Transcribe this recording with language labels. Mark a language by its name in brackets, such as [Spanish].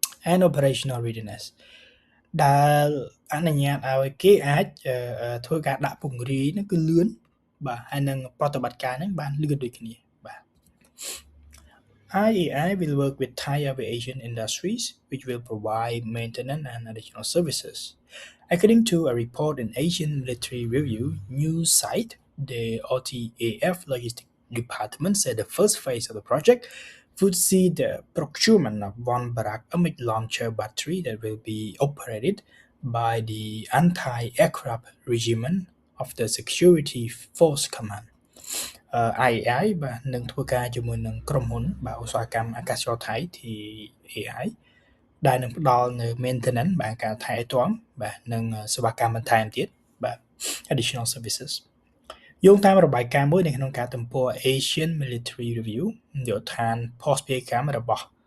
[English] and operational readiness [Khmer] ដែលអនុញ្ញាតឲ្យគេអាចធ្វើការដាក់ពង្រាយហ្នឹងគឺលឿនបាទហើយនឹងប្រតិបត្តិការហ្នឹងបានលឿនដូចគ្នាបាទ [English] IAI will work with Thai aviation industries, which will provide maintenance and additional services. According to a report in Asian Military Review news site, the RTAF Logistics Department said the first phase of the project would see the procurement of one Barak image launcher battery that will be operated by the anti-aircraft regiment of the Security Force Command. [Khmer] IAI បាទនឹងធ្វើការជាមួយនឹងក្រុមហ៊ុនបាទឧស្សាហកម្មអាកាសចរថៃ TAI ដែលនឹងផ្ដល់នៅ maintenance បាទការថែទាំបាទនិងសេវាកម្មបន្ថែមទៀតបាទ [English] additional services [Khmer] យោងតាមរបាយការណ៍មួយនៅក្នុងការទំព័រ Asian Military Review យោឋានភស្តុភារកម្មរបស់